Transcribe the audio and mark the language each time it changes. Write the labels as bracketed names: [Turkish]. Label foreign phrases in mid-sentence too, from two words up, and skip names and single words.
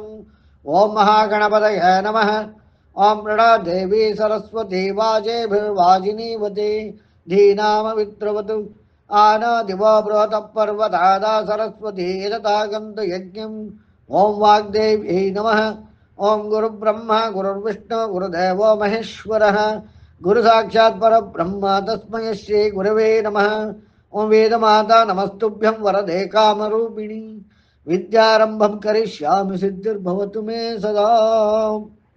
[Sanskrit] ಓಂ ಮಹಾಗಣಪತಯೇ ನಮಃ. ಓಂ ಪ್ರಣಾ ದೇವಿ ಸರಸ್ವತಿ ವಾಜೇಭಿರ್ವಾಜಿನೀವತಿ ಧೀನಾಮವಿತ್ರವತು ಆನಾದಿವೋ ಬೃಹತ ಪರ್ವತಾದ ಸರಸ್ವತಿ ಯಜತಾಗಂತು ಯಜ್ಞಂ. ಓಂ ವಾಗ್ದೇವ್ಯೈ ನಮಃ. ಓಂ ಗುರು ಬ್ರಹ್ಮ ಗುರುರ್ವಿಷ್ಣು ಗುರುದೇವೋ ಮಹೇಶ್ವರಃ. ಗುರು ಸಾಕ್ಷಾತ್ ಪರಬ್ರಹ್ಮ ತಸ್ಮೈ ಶ್ರೀ ಗುರವೇ ನಮಃ. ಓಂ ವೇದಮಾತಾ ನಮಸ್ತುಭ್ಯಂ ವರದೆ ಕಾಮರೂಪಿಣಿ. ವಿದ್ಯಾರಂಭಂ ಕರಿಷ್ಯಾಮಿ ಸಿದ್ಧಿರ್ಭವತು ಮೇ ಸದಾ.